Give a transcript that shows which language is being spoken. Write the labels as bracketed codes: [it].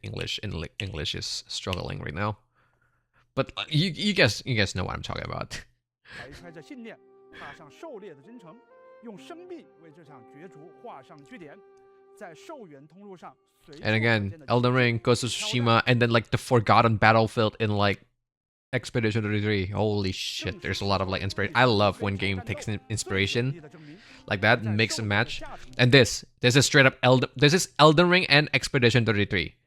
[en] English is struggling right now. But you guys know what I'm talking about. [zh] 怀揣着信念，踏上狩猎的征程，用生命为这场角逐画上句点。在兽源通路上，随处 [en] And again, [zh] 可见的 [en] Elden Ring, Ghost of Tsushima, and then like the forgotten battlefield in like Expedition 33. Holy shit, there's a lot of like inspiration. I love when game takes inspiration like that, mix and match. And this is straight up this is Elden Ring and Expedition 33.